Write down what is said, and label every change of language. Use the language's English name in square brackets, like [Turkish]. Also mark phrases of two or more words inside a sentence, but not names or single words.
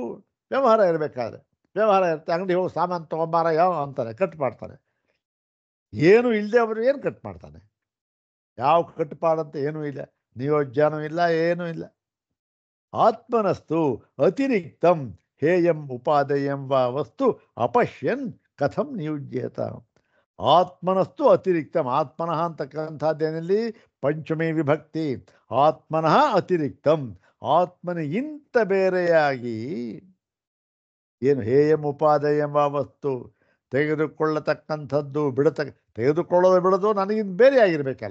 [Kannada] ವ್ಯವಹಾರ ಇರಬೇಕಾದ್ರೆ ವ್ಯವಹಾರ ಇರುತ್ತೆ. ಅಂಗಡಿ ಹೋಗಿ ಸಾಮಾನು ತೊಗೊಂಬಾರ ಯಾವ ಅಂತಾನೆ, ಕಟ್ ಮಾಡ್ತಾನೆ. ಏನು ಇಲ್ಲದೆ ಅವರು ಏನು ಕಟ್ ಮಾಡ್ತಾನೆ? ಯಾವ ಕಟ್ಟುಪಾಡಂತ ಏನೂ ಇಲ್ಲ, ನಿಯೋಜ್ಯನೂ ಇಲ್ಲ, ಏನೂ ಇಲ್ಲ. [Sanskrit] ಆತ್ಮನಸ್ತು ಅತಿರಿಕ್ತಂ ಹೇಯಂ ಉಪಾದೇಯಂ ವಾ ವಸ್ತು ಅಪಶ್ಯನ್ ಕಥಂ ನಿಯುಜ್ಯೇತ. ಆತ್ಮನಸ್ತು ಅತಿರಿಕ್ತಂ, ಆತ್ಮನಃ [Kannada] ಅಂತಕ್ಕಂಥದ್ದೇನಲ್ಲಿ ಪಂಚಮಿ ವಿಭಕ್ತಿ. [Sanskrit] ಆತ್ಮನಃ ಅತಿರಿಕ್ತಂ, [Kannada] ಆತ್ಮನಿಗಿಂತ ಬೇರೆಯಾಗಿ ಏನು [Sanskrit] ಹೇಯಂ ಉಪಾದೇಯಂ ವಾ ವಸ್ತು, [Kannada] ತೆಗೆದುಕೊಳ್ಳತಕ್ಕಂಥದ್ದು ತೆಗೆದುಕೊಳ್ಳೋದು ಬಿಡೋದು ನನಗಿಂತ ಬೇರೆಯಾಗಿರ್ಬೇಕಲ್ಲ.